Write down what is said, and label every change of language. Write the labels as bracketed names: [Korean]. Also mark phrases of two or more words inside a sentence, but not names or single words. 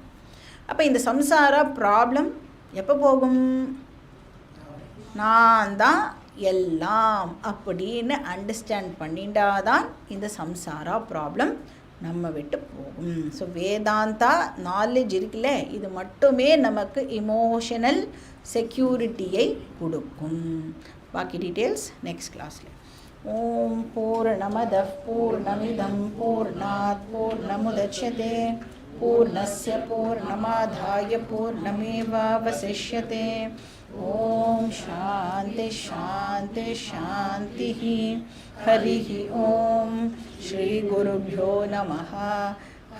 [Tamil] அப்போ இந்த சம்சாரா ப்ராப்ளம் எப்போ போகும், நான் தான் எல்லாம் அப்படின்னு அண்டர்ஸ்டாண்ட் பண்ணிட்டாதான் இந்த சம்சாரா ப்ராப்ளம் நம்ம விட்டு போகும். ஸோ வேதாந்தா நாலேஜ் இருக்குல்ல, இது மட்டுமே நமக்கு [English] emotional security [Tamil] கொடுக்கும். பாக்கி டீட்டெயில்ஸ் நெக்ஸ்ட் கிளாஸில். [Sanskrit] ॐ पूर्णमदः पूर्णमिदं पूर्णात् पूर्णमुदच्यते पूर्णस्य पूर्णमादाय पूर्णमेवावशिष्यते. ॐ शान्ति शान्ति शान्ति. हरिः ओम श्री गुरुभ्यो नमः.